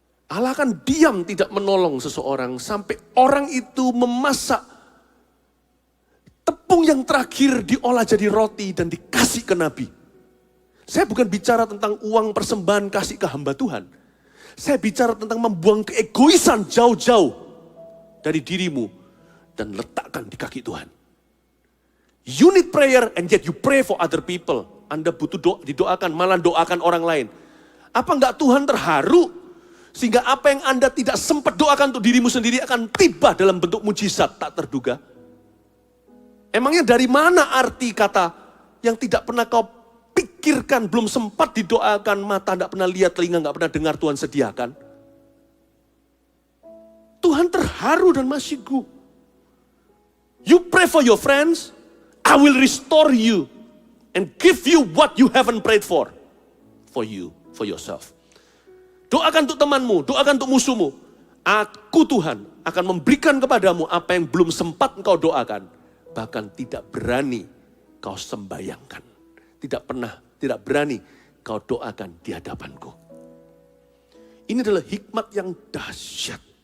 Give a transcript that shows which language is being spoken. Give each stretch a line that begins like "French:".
Indonesian: Allah akan diam tidak menolong seseorang sampai orang itu memasak tepung yang terakhir diolah jadi roti dan dikasih ke Nabi. Saya bukan bicara tentang uang persembahan kasih ke hamba Tuhan. Saya bicara tentang membuang keegoisan jauh-jauh dari dirimu dan letakkan di kaki Tuhan.
English: You need prayer and yet you pray for other people.
Indonesian: Anda butuh didoakan, malah doakan orang lain. Apa enggak Tuhan terharu? Sehingga apa yang Anda tidak sempat doakan untuk dirimu sendiri akan tiba dalam bentuk mujizat tak terduga. Emangnya dari mana arti kata yang tidak pernah kau pikirkan, belum sempat didoakan, mata tidak pernah lihat, telinga tidak pernah dengar Tuhan sediakan? Tuhan terharu dan masyigu.
English: You pray for your friends, I will restore you and give you what you haven't prayed for you, for yourself.
Indonesian: Doakan untuk temanmu, doakan untuk musuhmu. Aku Tuhan akan memberikan kepadamu apa yang belum sempat engkau doakan. Bahkan tidak berani kau sembayangkan. Tidak berani kau doakan di hadapanku. Ini adalah hikmat yang dahsyat.